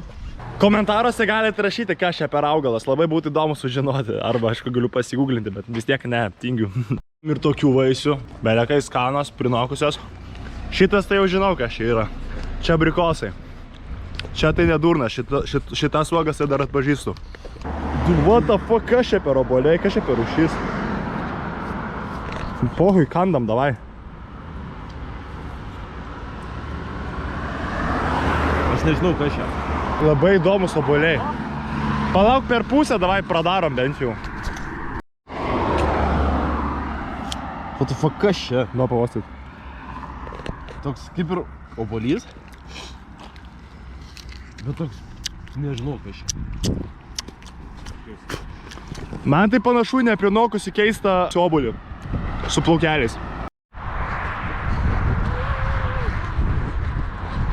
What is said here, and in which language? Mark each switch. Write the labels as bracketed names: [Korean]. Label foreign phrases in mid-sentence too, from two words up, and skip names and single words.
[Lithuanian] Komentaruose galite rašyti, kas čia per augalas. Labai būtų įdomu sužinoti. Arba, aišku, galiu pasigūglinti, bet vis tiek ne, tingiu. Ir tokių vaisių. Belekai skanos, prinokusios. Šitas tai jau žinau, kas čia yra. Čia abrikosai. Čia tai nedurna, šitas uogas tai dar atpažįstu. [English] What the fuck, [Lithuanian] kas čia per obuoliai, kas čia per rūšys? Pohui, kandam, davai. Aš nežinau, kas čia. Labai įdomus obuoliai. Palauk per pusę, davai pradarom bent jau. [English] What the fuck, [Lithuanian] kas čia? Nu, pavostyt. Toks kaip ir obuolys. Bet toks, nežinau, kas čia. Man tai panašu neprinokusi keistą obuolį su plaukeliais.